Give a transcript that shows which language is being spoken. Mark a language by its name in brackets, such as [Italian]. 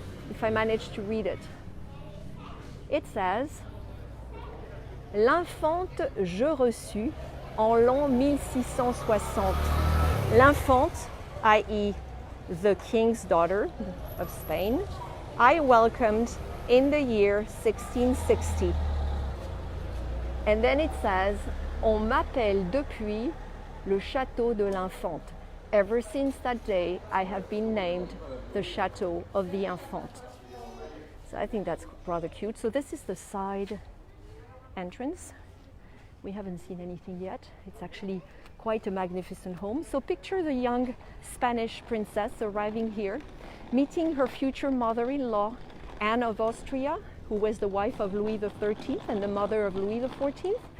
[English] If I manage to read it. It says, [French] L'Infante je reçus en l'an 1660. [English] L'Infante, i.e. the king's daughter of Spain, I welcomed in the year 1660. And then it says, [French] on m'appelle depuis le château de l'Infante. [English] Ever since that day, I have been named the Château of the Infante. So I think that's rather cute. So this is the side entrance. We haven't seen anything yet. It's actually quite a magnificent home. So picture the young Spanish princess arriving here, meeting her future mother-in-law, Anne of Austria, who was the wife of Louis XIII and the mother of Louis XIV.